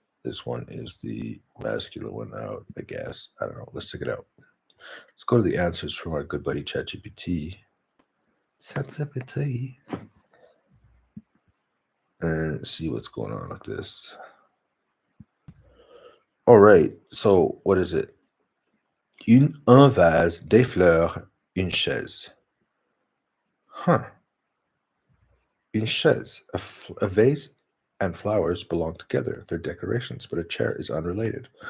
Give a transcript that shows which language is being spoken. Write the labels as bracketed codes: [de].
[en] This one is the masculine one out, I guess. I don't know. Let's check it out. Let's go to the answers from our good buddy ChatGPT. ChatGPT. And see what's going on with this. All right. So what is it? [fr] Un vase, des fleurs, une chaise. Huh. Une chaise. [en] A vase and flowers belong together. They're decorations, but a chair is unrelated.